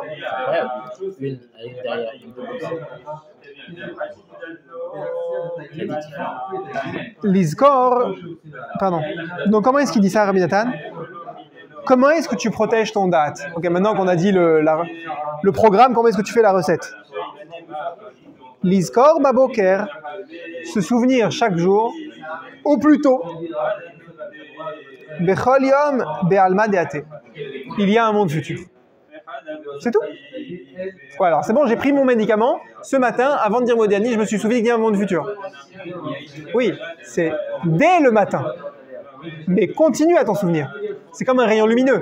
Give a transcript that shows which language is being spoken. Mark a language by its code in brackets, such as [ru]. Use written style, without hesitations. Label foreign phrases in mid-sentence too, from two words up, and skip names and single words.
[fr] Ouais, une derrière, une Lizkor. Pardon. Donc comment est-ce qu'il dit ça, Rabbi Nathan? Comment est-ce que tu protèges ton date? Ok, maintenant qu'on a dit le programme, comment est-ce que tu fais la recette? [he] לזכור בבוקר, [fr] se souvenir chaque jour, au plus tôt, [he] בכל יום בעלמא דאתי. [fr] Il y a un monde futur. C'est tout. Ouais, alors c'est bon, j'ai pris mon médicament. Ce matin, avant de dire Modiani, je me suis souvenu qu'il y a un monde futur. Oui, c'est dès le matin. Mais continue à t'en souvenir. C'est comme un rayon lumineux.